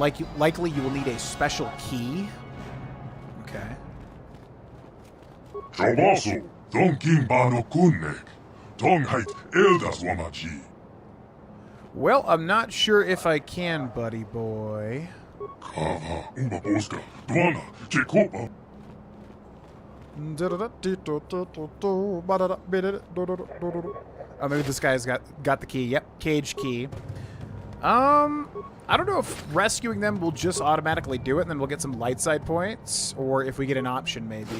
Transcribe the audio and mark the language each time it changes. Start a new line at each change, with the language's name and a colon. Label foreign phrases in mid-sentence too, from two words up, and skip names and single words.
English: Likely you will need a special key. Okay. Troubleshooting. Donking Bano Kunnek. Tonghait Eldas Wamaji. Well, I'm not sure if I can, buddy boy. Kava Uba Boska. Duana. Jacoba. Oh, maybe this guy's got the key. Yep, cage key. I don't know if rescuing them will just automatically do it, and then we'll get some light side points, or if we get an option, maybe.